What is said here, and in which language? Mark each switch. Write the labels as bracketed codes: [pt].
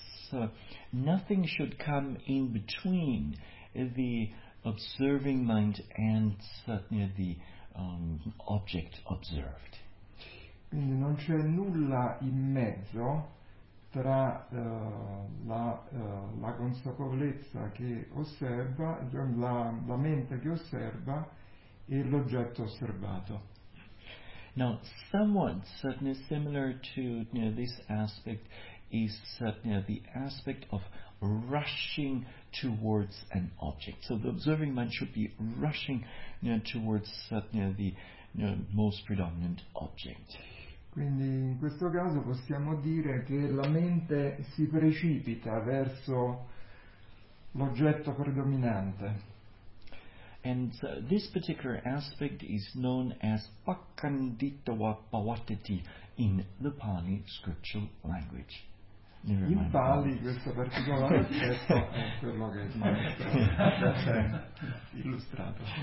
[en] So nothing should come in between the observing mind and the object observed. [it] Quindi non c'è nulla in mezzo tra la consapevolezza che osserva, la mente che osserva e l'oggetto osservato. [en] Now, somewhat similar to this aspect is the aspect of rushing towards an object. So the observing mind should be rushing towards the most predominant object. [it] Quindi in questo caso possiamo dire che la mente si precipita verso l'oggetto predominante. [en] And this particular aspect is known as pakkanditta pavattati in the Pali scriptural language. [it] Never in Pali questo particolare aspetto è quello che è illustrato.